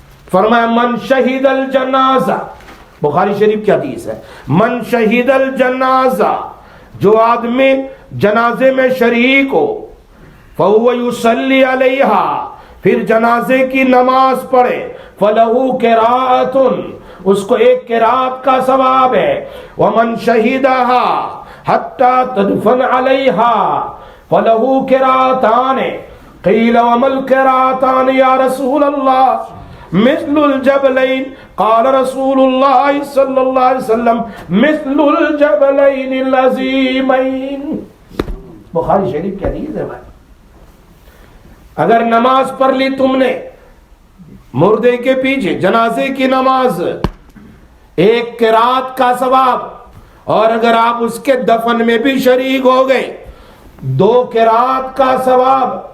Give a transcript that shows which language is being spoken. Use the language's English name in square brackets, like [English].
[Urdu] فرمایا [Arabic] من شہید الجنازہ، [Urdu] بخاری شریف کی حدیث ہے، من شہید الجنازہ، جو آدمی جنازے میں شریک ہو، [Arabic] فَهُوَ يُصَلِّي عَلَيْهَا، [Urdu] پھر جنازے کی نماز پڑھے، [Arabic] فَلَهُ قِرَاءَةٌ، [Urdu] اس کو ایک قرات کا ثواب ہے. [Arabic] ومن شہدها حتى تدفن عليها فله قراتان. قیل وما القراتان یا رسول اللہ؟ مثل الجبلین. قال رسول اللہ صلی اللہ علیہ وسلم مثل الجبلین العظیمین. [Urdu] بخاری شریف کی حدیث ہے بھائی. اگر نماز پڑھ لی تم نے مردے کے پیچھے جنازے کی نماز، ایک قرات کا ثواب، اور اگر آپ اس کے دفن میں بھی شریک ہو گئے 2 قرات کا ثواب.